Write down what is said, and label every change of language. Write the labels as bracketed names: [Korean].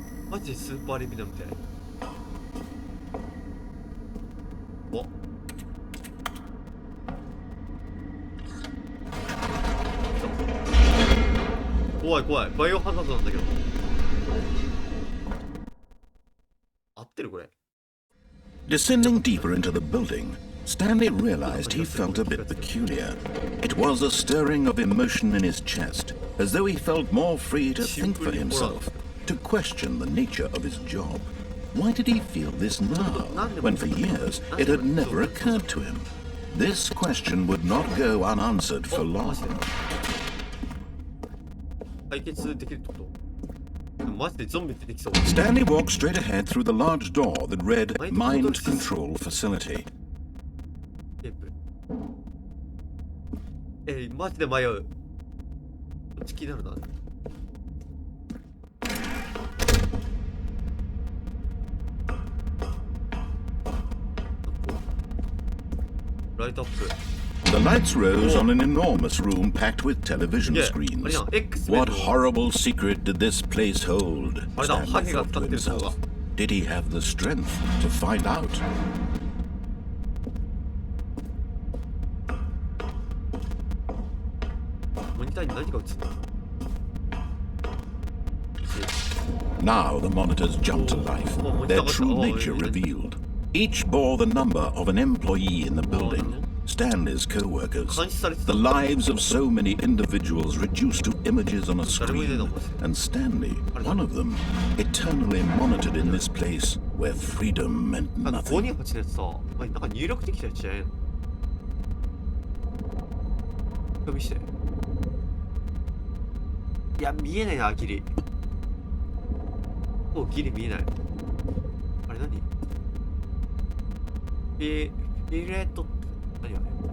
[Japanese] マジでスーパーリビナみたいな。お怖い怖い。バイオハザードなんだけど。合ってるこれ。 [English] Descending deeper into the building, Stanley realized he felt a bit peculiar. It was a stirring of emotion in his chest, as though he felt more free to think for himself, to question the nature of his job. Why did he feel this now, when for years it had never occurred to him? This question would not go unanswered for long. [Japanese] 解決できるってこと？マジでゾンビ出てきそう。 [English] Stanley walked straight ahead through the large door that read Mind Control Facility. [Japanese] マジで迷う。こっち気になるな。ライトアップ。 [English] The lights rose on an enormous room packed with television screens. What horrible secret did this place hold? Stanley thought to himself. Did he have the strength to find out? [Japanese] モニターに何が映ってる？ [English] Now the monitors jumped to life, their true nature revealed. Each bore the number of an employee in the building, Stanley's co-workers, the lives of so many individuals reduced to images on a screen, and Stanley, one of them, eternally monitored in this place where freedom meant 528 nothing. [Japanese] のやつさ、なんか入力できたやつじゃないの？見して。いや、見えないな、ギリ。もうギリ見えない。あれ何？フィレットって何あれ？